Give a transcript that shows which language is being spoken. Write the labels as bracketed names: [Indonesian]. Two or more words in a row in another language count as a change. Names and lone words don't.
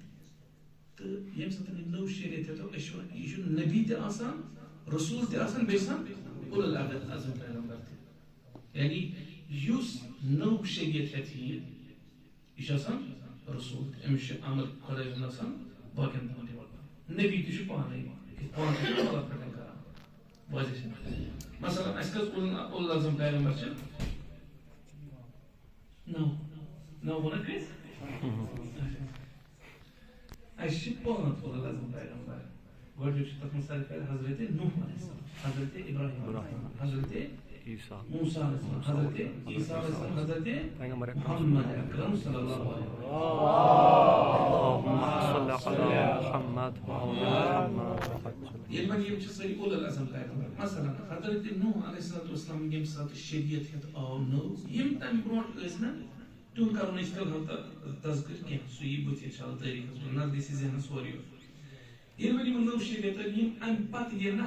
[Kashmiri] تہٕ ییٚمہِ ساتہٕ یہِ نٔو شریعت ہیٚتو أسۍ چھِ وَنان یہِ چھُ نبی تہِ آسان رسوٗل تہِ آسان بیٚیہِ چھِ آسان اُلُل اعظم پیغمبر تہِ یعنی یُس نٔو شریعت ہیٚتھ یی یہِ چھُ آسان رسوٗل تہِ أمِس چھُ امر خۄداے سُنٛد آسان باقین تام تہِ واتناوُن نبی تہِ چھُ پانے پانہٕ تہِ چھُ اللہ پٮ۪ٹھ کران واضح چھِ مثلاً اَسہِ کٔژ اُلُل اعظم پیغمبر چھِ نو ووٚنکھ أسۍ اَسہِ چھِ پانٛژھ اُلُل اعظم پیغمبر گۄڈنیُک چھُ تتھ منٛز ساروی کھۄتہٕ حضرت نوح [Arabic] علیہ السلام [Kashmiri] حضرت ابراہیم حضرت موسیٰ [Arabic] علیہ السلام [Kashmiri] حضرت عیسیٰ [Arabic] علیہ السلام [Kashmiri] حضرت محمد اکرم [Arabic] صلی اللہ علیہ وسلم [Kashmiri] ییٚلہِ وۄنۍ یِم چھِ سٲری اُلُل اعظم پیغمبر مثلاً حضرت نوح [Arabic] علیہ السلام [Kashmiri] ییٚمہِ ساتہٕ شریعت ہیٚتھ آو نٔو یِم تَمہِ برونٛٹھ ٲسۍ نہ تِہُنٛد کرو نہٕ أسۍ فِلحال تذکر کینٛہہ سُہ یی بٕتھِ [Arabic] اِنشاء اللہ [Kashmiri] تٲریٖخس منٛز نتہٕ گژھِ ذہنس سورُے ییٚلہِ وۄنۍ یِمن نٔو شریعت أنۍ یِم امہِ پتہٕ ییٚلہِ نہ